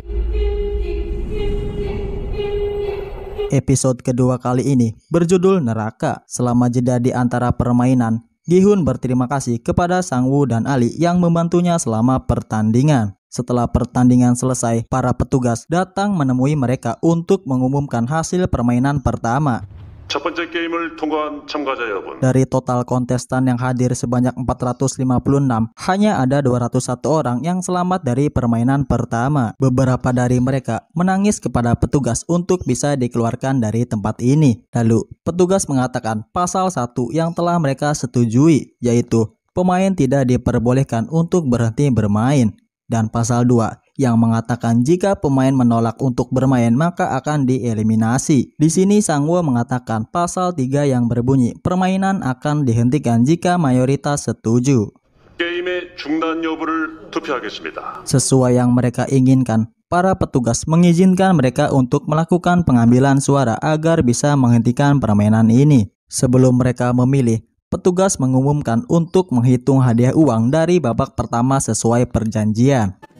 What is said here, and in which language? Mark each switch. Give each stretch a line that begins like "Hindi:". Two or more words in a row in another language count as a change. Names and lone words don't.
Indonesian: Episode kedua kali ini berjudul Neraka. Selama jeda di antara permainan, Gi-hun berterima kasih kepada Sang-woo dan Ali yang membantunya selama pertandingan. Setelah pertandingan selesai, para petugas datang menemui mereka untuk mengumumkan hasil permainan pertama.
Korean: 첫 번째 게임을 통과한 참가자 여러분.
Indonesian: Dari total kontestan yang hadir sebanyak 456, hanya ada 201 orang yang selamat dari permainan pertama. Beberapa dari mereka menangis kepada petugas untuk bisa dikeluarkan dari tempat ini. Lalu, petugas mengatakan pasal 1 yang telah mereka setujui, yaitu pemain tidak diperbolehkan untuk berhenti bermain. Dan pasal 2 yang mengatakan jika pemain menolak untuk bermain maka akan dieliminasi. Di sini Sang-woo mengatakan pasal 3 yang berbunyi permainan akan dihentikan jika mayoritas setuju.
Korean: 게임의 중단 여부를 투표하겠습니다.
Indonesian: Sesuai yang mereka inginkan, para petugas mengizinkan mereka untuk melakukan pengambilan suara agar bisa menghentikan permainan ini. Sebelum mereka memilih, petugas mengumumkan untuk menghitung hadiah uang dari babak pertama sesuai perjanjian.